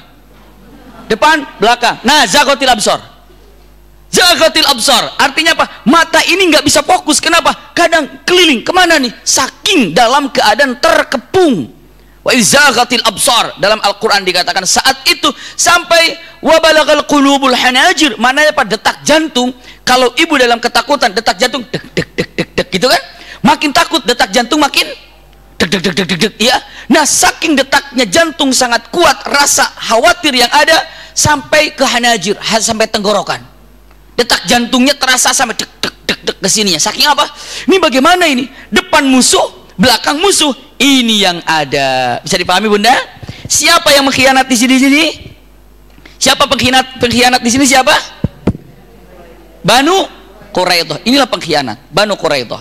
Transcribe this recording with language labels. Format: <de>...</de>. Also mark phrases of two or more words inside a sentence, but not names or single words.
<id>Depan, belakang. Nah,</id> <ar>زاغت الأبصار. زاغت الأبصار</ar> <id>artinya apa? Mata ini nggak bisa fokus. Kenapa? Kadang keliling kemana nih? Saking dalam keadaan terkepung.</id> <ar>وإذ زاغت الأبصار,</ar> <id>dalam Al-Quran dikatakan saat itu sampai</id> <ar>وبلغت القلوب الحناجر.</ar> <id>Mananya apa? Detak jantung. Kalau ibu dalam ketakutan, detak jantung dek dek dek dek dek gitu kan? Makin takut detak jantung makin dek dek dek dek dek dek ya. Nah, saking detaknya jantung sangat kuat, rasa khawatir yang ada sampai ke hanajir, sampai tenggorokan. Detak jantungnya terasa sampai dek dek dek dek ke sininya. Saking apa? Ini bagaimana ini? Depan musuh, belakang musuh. Ini yang ada. Bisa dipahami Bunda? Siapa yang mengkhianat di sini? Siapa pengkhianat di sini siapa? Banu Quraidah. Inilah pengkhianat Banu Quraidah.</id>